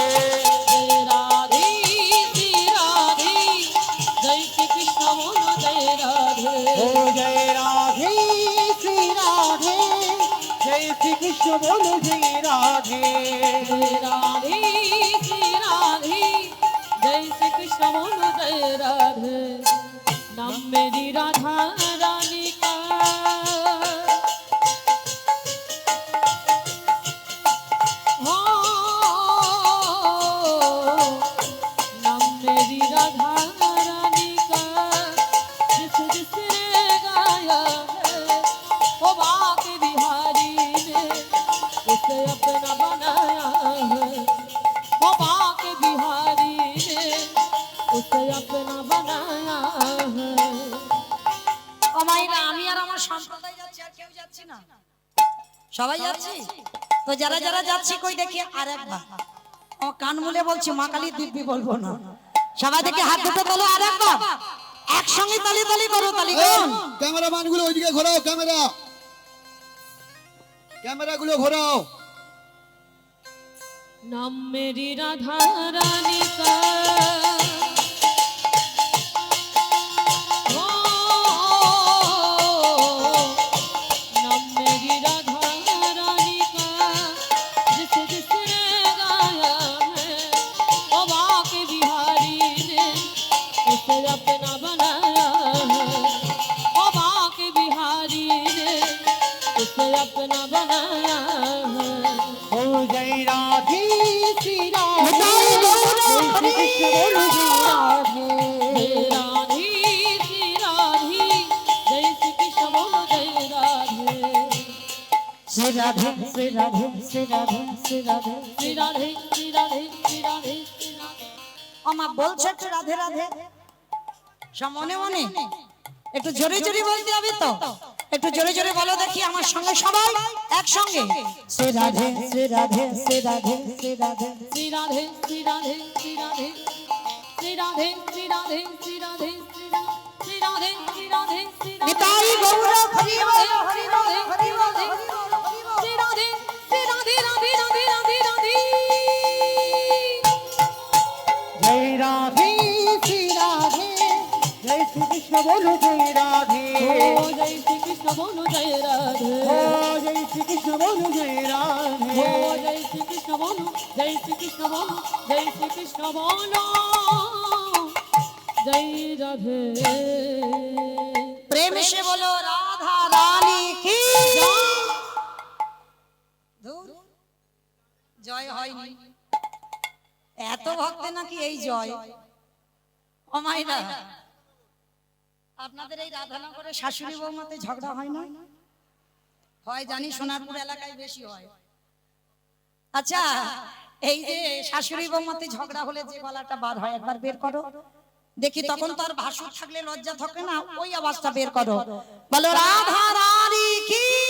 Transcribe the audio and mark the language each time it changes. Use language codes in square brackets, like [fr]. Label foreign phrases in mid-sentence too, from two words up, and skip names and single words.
[hi] जय राधे श्री राधे जय श्री कृष्ण बोलो जय राधे ओ जय राधे श्री राधे जय श्री कृष्ण बोलो जय राधे जय राधे श्री राधे जय श्री कृष्ण बोलो जय राधे नाम मेरी राधा रानी का हो नाम मेरी राधा रानी का जिसने गाया है वो बाके बिहारी ने उसे अपना बनाया है वो बाके बिहारी ने उसे अपना बनाया है [bn] ও মাইরা আমি আর আমার সম্প্রদায় যাচ্ছি আর কেউ যাচ্ছি না সবাই যাচ্ছি তো যারা যারা যাচ্ছি কই দেখি আরেকবার ও কান মুলে বলছি মা কালী দিব্যি বলবো না সবাই দেখি হাত দুটো তোলো আরেকবার একসঙ্গে তালি তালি করো তালি কোন ক্যামেরাম্যান গুলো ওইদিকে ঘোরাও ক্যামেরাগুলো ঘোরাও [hi] नाम मेरी राधा रानी का हो नाम मेरी राधा रानी का जिसने गाया है वो बाके बिहारी ने उसे अपना बनाया है वो बाके बिहारी ने उसे अपना बनाया है ओ जय राधे श्री राधे निताई गौर जय श्री हरि कृष्ण बोलो जय राधे राधे श्री राधे जय श्री कृष्ण बोलो जय राधे श्री राधे श्री राधे श्री राधे श्री राधे श्री राधे श्री राधे श्री राधे श्री राधे [bn] ও মা বলছো একটু রাধে রাধে সব মনে মনে একটু জোরে জোরে বলতে হবে তো একটু জোরে জোরে বলো দেখি আমার সঙ্গে সবাই একসঙ্গে শ্রী রাধে শ্রী রাধে শ্রী রাধে শ্রী রাধে [hi] श्री राधे श्री राधे श्री राधे श्री राधे श्री राधे श्री राधे श्री राधे श्री राधे श्री राधे [bn] নিতাই গৌর হরি বল হরি বল হরি বল [hi] श्री राधे श्री राधे राधे राधे राधे राधे जय राधे श्री राधे जय श्री कृष्ण बोलो जय राधे ओ जय श्री कृष्ण बोलो जय राधे ओ जय श्री कृष्ण बोलो जय राधे ओ जय श्री कृष्ण बोलो जय श्री कृष्ण बोलो जय श्री कृष्ण बोलो जय राधे प्रेम से बोलो राधा रानी की [bn] দূর জয় হয়নি এত ভক্তে নাকি এই জয় ও মাইরা আপনাদের এই রাধানগরে শাশুড়ি বৌমাতে ঝগড়া হয় না হয় জানি সোনারপুর এলাকায় বেশি হয় আচ্ছা এই যে শাশুড়ি বৌমাতে ঝগড়া হলে যে গলাটা বার হয় একবার বের করো দেখি তখন তো আর ভাসুর থাকলে লজ্জা থাকে না ওই আওয়াজটা বের করো [hi] बोलो राधा रानी की